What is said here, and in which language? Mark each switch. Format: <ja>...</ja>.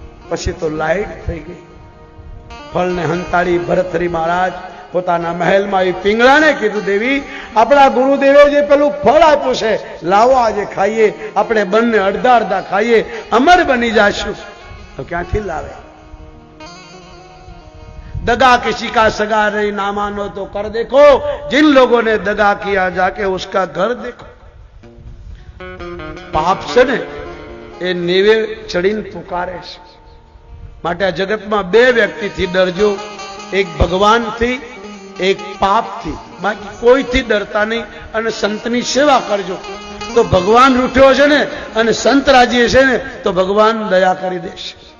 <gu>પછી તો લાઈટ થઈ ગઈ. ફળને હંતાડી ભરતરી મહારાજ પોતાના મહેલમાં આવી પિંગળાને કીધું, દેવી આપણા ગુરુદેવે જે પેલું ફળ આપ્યું છે, લાવો આજે ખાઈએ. આપણે બંને અડધા અડધા ખાઈએ, અમર બની જાશું. તો ક્યાંથી લાવે?</gu> <hi>दगा किसी का सगा नहीं, ना मानो तो कर देखो, जिन लोगों ने दगा किया जाके उसका घर देखो. पाप से ने</hi> <gu>એ નેવે ચડીને પુકારે છે. માટે આ જગતમાં બે વ્યક્તિથી ડરજો, એક ભગવાનથી, એક પાપથી. બાકી કોઈથી ડરતા નહીં અને સંતની સેવા કરજો. તો ભગવાન રૂઠ્યો છે ને અને સંત રાજી છે ને તો ભગવાન દયા કરી દેશે.</gu>